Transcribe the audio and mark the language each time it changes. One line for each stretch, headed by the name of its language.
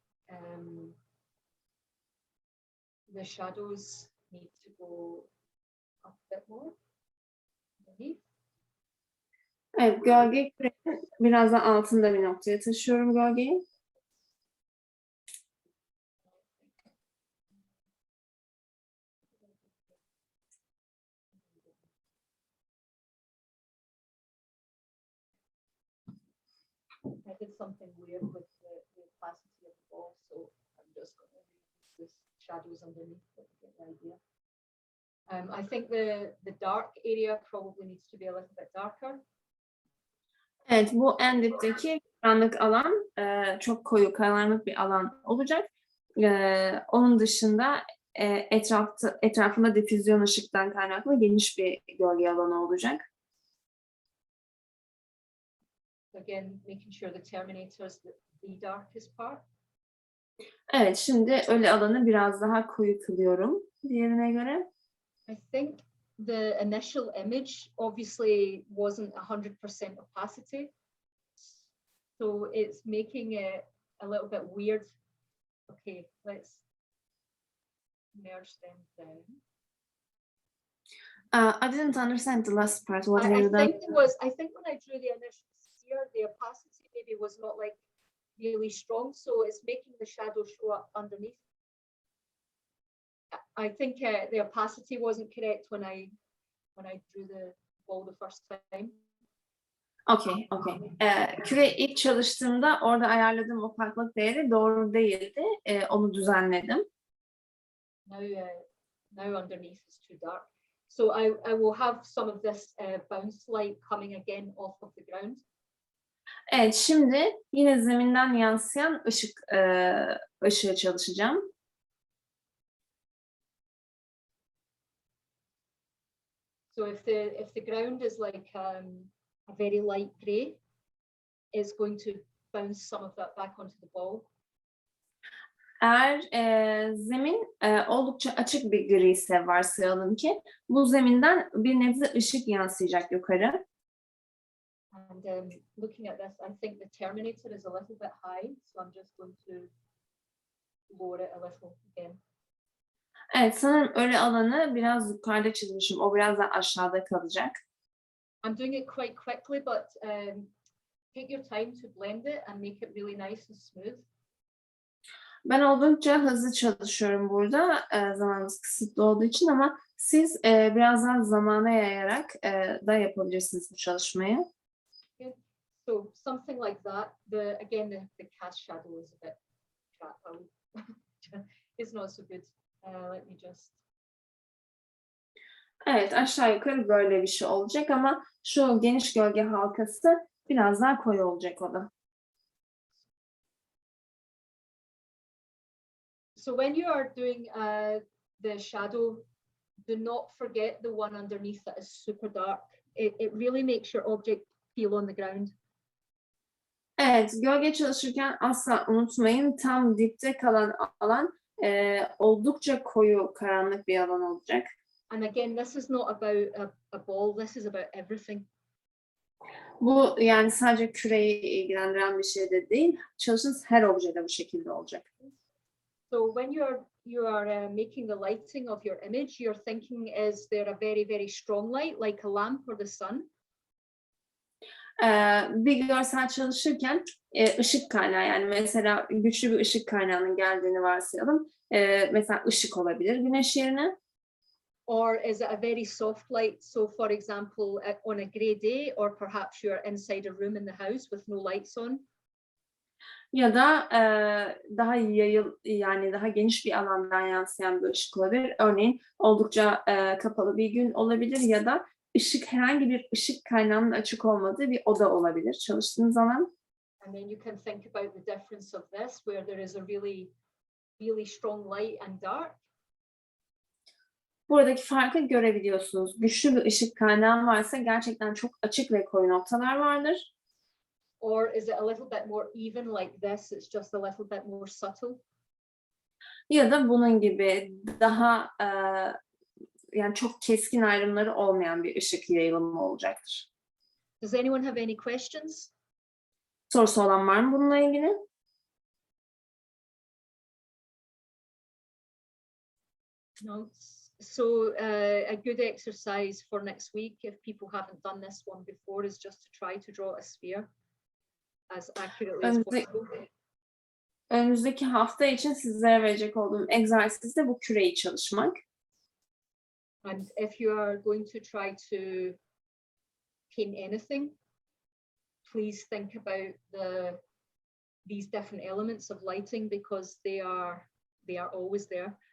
English: I think the shadows need to go up a bit more underneath.
Turkish: Evet, gölge kürenin biraz da altında bir noktaya taşıyorum gölgeyi.
English: I did something weird with the opacity of the ball, so I'm just going to use this shadows underneath it to get the idea. I think the dark area probably needs to be a little bit darker.
Turkish: Evet, bu en dipteki karanlık alan çok koyu karanlık bir alan olacak. Onun dışında etrafında difüzyon ışıktan kaynaklı geniş bir gölge alanı olacak.
English: Again, making sure the terminator is the darkest part.
Turkish: Evet, şimdi ölü alanı biraz daha koyu kılıyorum diğerine göre.
English: I think the initial image obviously wasn't 100% opacity, so it's making it a little bit weird. Okay, let's merge them down. I didn't understand the last part. What have I you done? think I think when I drew the initial sphere, the opacity maybe was not like really strong, so it's making the shadow show up underneath. I think the opacity wasn't correct when I drew the ball the first time. Okay.
Turkish: Küre ilk çalıştığımda orada ayarladığım opaklık değeri doğru değildi. Onu düzenledim.
English: Now underneath is too dark. So I will have some of this bounce light coming again off of the ground.
Turkish: Evet, şimdi yine zeminden yansıyan ışığı çalışacağım.
English: So if the ground is like a very light grey, it's going to bounce some of that back onto the ball.
Turkish: Eğer zemin oldukça açık bir gri ise varsayalım ki bu zeminden bir nebze ışık yansıyacak yukarı.
English: And looking at this, I think the terminator is a little bit high, so I'm just going to lower it a little again.
Turkish: Evet, sanırım ölü alanı biraz yukarıda çizmişim. O biraz daha aşağıda kalacak.
English: I'm doing it quite quickly, but take your time to blend it and make it really nice and smooth.
Turkish: Ben oldukça hızlı çalışıyorum burada. Zamanımız kısıtlı olduğu için ama siz biraz daha zamana yayarak da yapabilirsiniz bu çalışmayı.
English: Okay. So something like that. Again, the cast shadow is a bit crap. It's not so good. Let me just.
Turkish: Evet, aşağı yukarı böyle bir şey olacak ama şu geniş gölge halkası biraz daha koyu olacak o da.
English: So when you are doing the shadow, do not forget the one underneath that is super dark. It really makes your object feel on the ground.
Turkish: Evet, gölge çalışırken asla unutmayın, tam dipte kalan alan oldukça koyu, karanlık bir alan olacak.
English: And again, this is not about a ball, this is about everything.
Turkish: Bu yani sadece küreyi ilgilendiren bir şey de değil, çalıştığınız her objede bu şekilde olacak.
English: So when you are making the lighting of your image, you're thinking, is there a very, very strong light, like a lamp or the sun?
Turkish: Bir görsel çalışırken ışık kaynağı, yani mesela güçlü bir ışık kaynağının geldiğini varsayalım. Mesela ışık olabilir güneş yerine.
English: Or is it a very soft light? So for example, on a grey day, or perhaps you're inside a room in the house with no lights on.
Turkish: Ya da daha yani daha geniş bir alandan yansıyan bir ışık olabilir. Örneğin oldukça kapalı bir gün olabilir ya da herhangi bir ışık kaynağının açık olmadığı bir oda olabilir çalıştığınız zaman.
English: And then you can think about the difference of this, where there is a really, really strong light and dark.
Turkish: Buradaki farkı görebiliyorsunuz. Güçlü bir ışık kaynağı varsa gerçekten çok açık ve koyu noktalar vardır.
English: Or is it a little bit more even like this? It's just a little bit more subtle.
Turkish: Ya da bunun gibi daha yani çok keskin ayrımları olmayan bir ışık yayılımı olacaktır.
English: Does anyone have any questions?
Turkish: Sorusu olan var mı bununla ilgili?
English: No. So a good exercise for next week, if people haven't done this one before, is just to try to draw a sphere as accurately as possible.
Turkish: Önümüzdeki hafta için sizlere verecek olduğum egzersiz de bu küreyi çalışmak.
English: And if you are going to try to paint anything, please think about these different elements of lighting, because they are always there.